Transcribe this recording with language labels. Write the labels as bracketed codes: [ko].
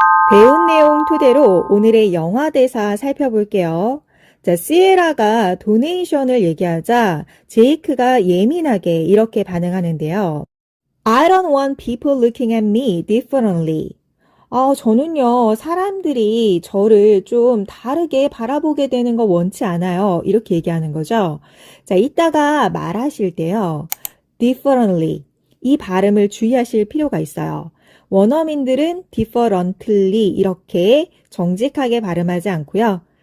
[ko] 배운 내용 토대로 오늘의 영화 대사 살펴볼게요. 자, 시에라가 도네이션을 얘기하자 제이크가 예민하게 이렇게 반응하는데요. [en] I don't want people looking at me differently. [ko] 저는요, 사람들이 저를 좀 다르게 바라보게 되는 거 원치 않아요. 이렇게 얘기하는 거죠. 자, 이따가 말하실 때요. differently. 이 발음을 주의하실 필요가 있어요. 원어민들은 differently 이렇게 정직하게 발음하지 않고요.